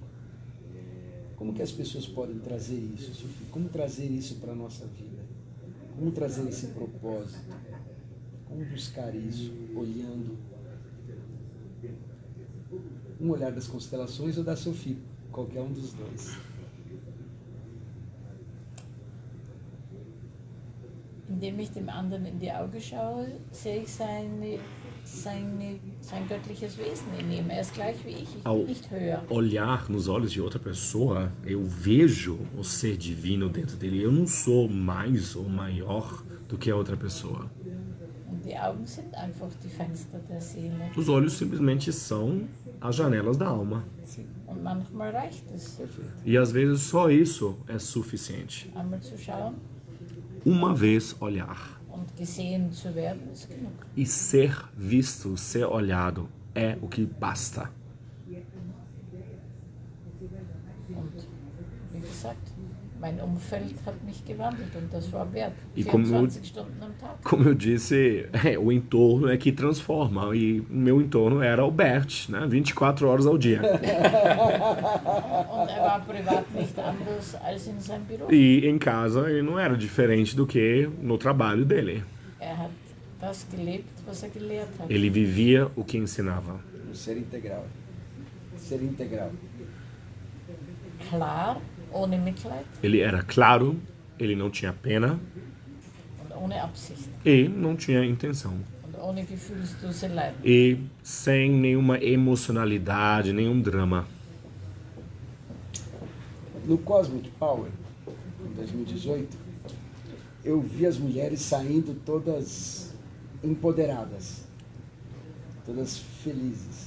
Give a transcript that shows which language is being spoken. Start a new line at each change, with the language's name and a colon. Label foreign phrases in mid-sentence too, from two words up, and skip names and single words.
Portuguese: Como que as pessoas podem trazer isso, Sofia? Como trazer isso para a nossa vida? Como trazer esse propósito? Como buscar isso olhando? Um olhar das constelações ou da Sofia? Qualquer um dos dois.
German: Indem ich dem anderen in die Augen schaue, sehe ich sein göttliches Wesen in ihm. Er ist gleich wie ich
Portuguese: Ao
German: bin nicht höher.
Portuguese: olhar nos olhos de outra pessoa, eu vejo o ser divino dentro dele. Eu não sou mais ou maior do que a outra pessoa.
German: Und die Augen sind einfach die Fenster der Seele.
Portuguese: Os olhos simplesmente são as janelas da alma. Sim,
German: Und manchmal reicht es,
Portuguese: perfeito. E às vezes só isso é suficiente.
German: einmal zu schauen
Portuguese: Uma vez olhar.
German: und gesehen zu werden, ist genug.
Portuguese: E ser visto, ser olhado, é o que basta.
German: Und wie gesagt, mein Umfeld hat mich gewandelt und das war wert.
Portuguese: E como
German: 24 Stunden am Tag.
Portuguese: Como eu disse, o entorno é que transforma. E o meu entorno era o Bert, né? 24 horas ao dia.
German: Und er war privat nicht anders als in seinem Beruf.
Portuguese: E em casa ele não era diferente do que no trabalho dele.
German: Er hat das gelebt, was er gelehrt hat.
Portuguese: Ele vivia o que ensinava. Um ser integral. Ser integral.
German: Klar, ohne Mitleid
Portuguese: Ele era claro, ele não tinha pena
German: und ohne Absicht
Portuguese: e não tinha intenção.
German: und ohne Gefühlsduselei.
Portuguese: E sem nenhuma emocionalidade, nenhum drama. No Cosmic Power, em 2018, eu vi as mulheres saindo todas empoderadas, todas felizes.